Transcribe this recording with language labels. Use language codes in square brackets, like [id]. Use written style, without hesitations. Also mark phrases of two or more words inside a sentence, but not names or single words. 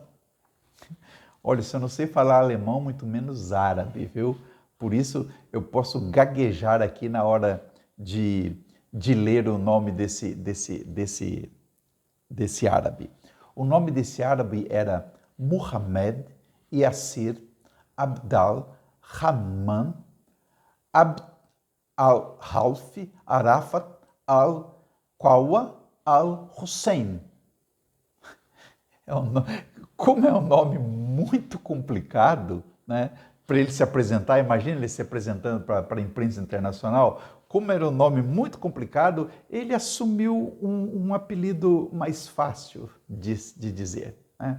[pt] Olha, se eu não sei falar alemão, muito menos árabe, viu? Por isso eu posso gaguejar aqui na hora de ler o nome desse árabe. O nome desse árabe era Muhammad Yassir Abdal Rahman Abd al-Halfi Arafat al-Qawa al-Hussein. Como é um nome muito complicado, né, para ele se apresentar, imagina ele se apresentando para a imprensa internacional, como era um nome muito complicado, ele assumiu um apelido mais fácil de dizer, né?